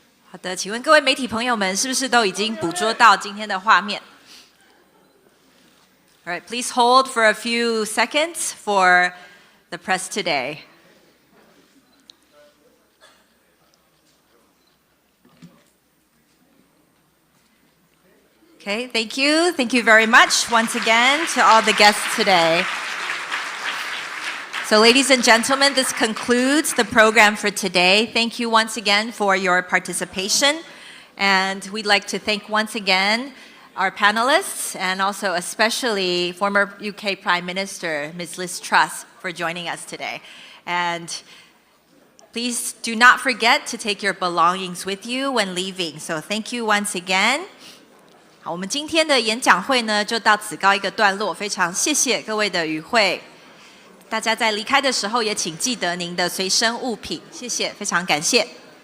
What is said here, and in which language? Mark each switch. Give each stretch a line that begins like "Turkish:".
Chinese: 好的，请问各位媒体朋友们，是不是都已经捕捉到今天的画面？
English: All right, please hold for a few seconds for the press today. Okay, thank you. Thank you very much once again to all the guests today. So ladies and gentlemen, this concludes the program for today. Thank you once again for your participation. And we'd like to thank once again our panelists and also especially former UK Prime Minister, Ms. Liz Truss, for joining us today. And please do not forget to take your belongings with you when leaving. So thank you once again.
Chinese: 好，我们今天的演讲会呢，就到此告一个段落。非常谢谢各位的与会。大家在离开的时候也请记得您的随身物品，谢谢，非常感谢。